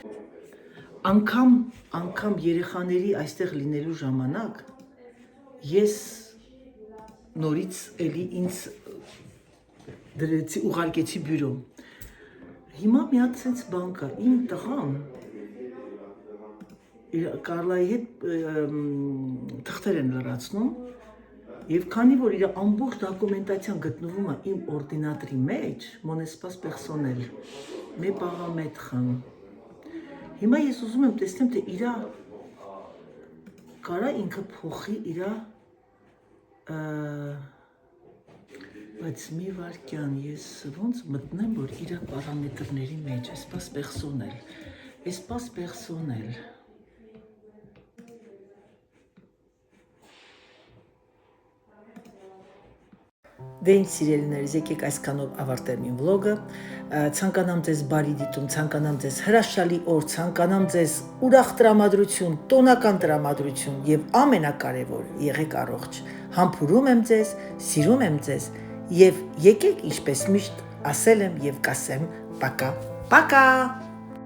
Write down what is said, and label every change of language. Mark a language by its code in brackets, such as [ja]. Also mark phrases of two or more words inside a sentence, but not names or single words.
[hy] Անգամ երեխաների այստեղ լինելու ժամանակ ես նորից էլի ինձ դրեցի, ուղարկեցի բյուրո։ Հիմա մի հատ սենց բան կա, իմ տղան Կարլայի հետ թղթեր են լրացնում եւ քանի որ իր ամբողջ դոկումենտացիան գտնվում է իմ օրդինատորի մեջ, [fr] mon espace personnel, mes paramètres։ [hy] Հիմա ես ուզում եմ տեսնեմ, թե իր կարա ինքը փոխի իր բայց մի վարքյան ես ոնց մտնեմ, որ իր պարամետրների մեջ, [fr] espace personnel, Espace personnel. [hy] Դե ինչ սիրելիներս, եկեք այսքանով ավարտեմ իմ վլոգը, ցանկանամ ձեզ բարի դիտում, ցանկանամ ձեզ հրաշալի օր, ցանկանամ ձեզ ուրախ տրամադրություն, տոնական տրամադրություն եւ ամենակարևոր եղեք առողջ, համբուրում եմ ձեզ, սիրում եմ ձեզ եւ եկեք ինչպես միշտ ասել եմ եւ կասեմ, [ru] пока, пока